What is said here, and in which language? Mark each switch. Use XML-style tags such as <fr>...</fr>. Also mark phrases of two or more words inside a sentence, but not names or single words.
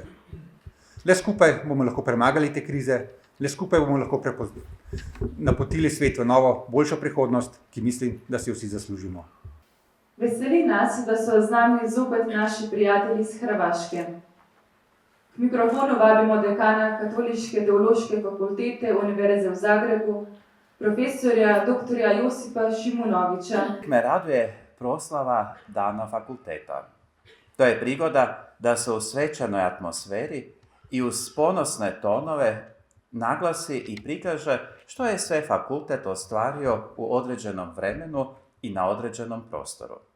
<sl>Le skupaj bomo lahko premagali te krize, le skupaj bomo lahko napotili svet v novo, boljšo prihodnost, ki mislim, da si vsi zaslužimo. Veseli nas, da so z nami zopet naši prijatelji iz Hrvaške. K mikrofonu vabimo dekana Katoliške teološke fakultete Univerze v Zagrebu, profesorja dr. Josipa Šimunovića.</sl> <hr>Me raduje proslava Dana fakulteta. To je prigoda da se u svečanoj atmosferi i uz ponosne tonove naglasi i prikaže što je sve fakultet ostvario u određenom vremenu i na određenom prostoru.</hr>